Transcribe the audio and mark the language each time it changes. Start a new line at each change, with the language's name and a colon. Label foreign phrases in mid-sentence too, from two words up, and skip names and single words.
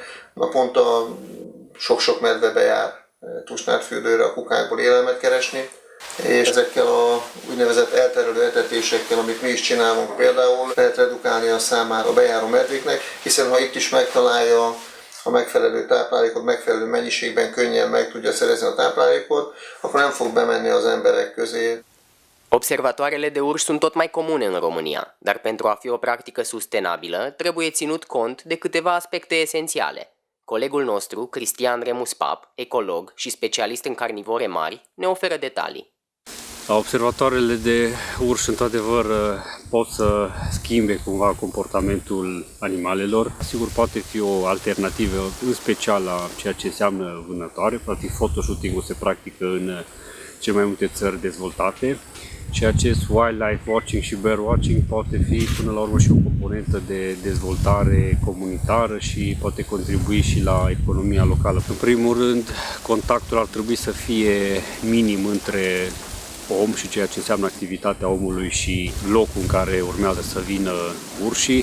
Hungarian: Naponta sok-sok medve bejár Tusnádfürdőre a kukákból élelmet keresni, és ezekkel a úgynevezett elterelő etetésekkel, amit mi is csinálunk például, lehet redukálni a számát a bejáró medvéknek, hiszen ha itt is megtalálja a megfelelő táplálékot, megfelelő mennyiségben könnyen meg tudja szerezni a táplálékot, akkor nem fog bemenni az emberek közé.
Romanian: Observatoarele de urși sunt tot mai comune în România, dar pentru a fi o practică sustenabilă, trebuie ținut cont de câteva aspecte esențiale. Colegul nostru, Cristian Remus Pap, ecolog și specialist în carnivore mari, ne oferă detalii. Observatoarele de urși, într-adevăr, pot să schimbe cumva comportamentul animalelor. Sigur, poate fi o alternativă, în special la ceea ce înseamnă vânătoare. Practic, photoshooting-ul se practică în cele mai multe țări dezvoltate. Și acest
English: wildlife watching
Romanian: și
English: bird watching
Romanian: poate fi până la urmă și o componentă de dezvoltare comunitară și poate contribui și la economia locală. În primul rând, contactul ar trebui să fie minim între om și ceea ce înseamnă activitatea omului și locul în care urmează să vină urșii.